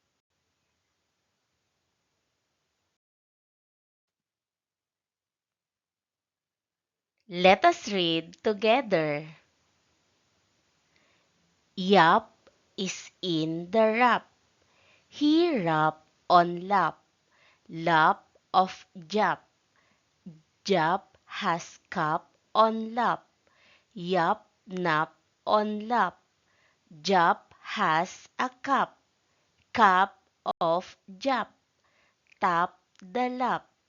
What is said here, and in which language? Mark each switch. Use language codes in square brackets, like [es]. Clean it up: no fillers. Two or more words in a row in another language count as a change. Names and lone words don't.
[en] Let us read together. Yap is in the rap. He rap on lap. Lap of jap. Jap has cup on lap. Yap nap on lap. Jap has a cup. Cup of jap. Tap the lap.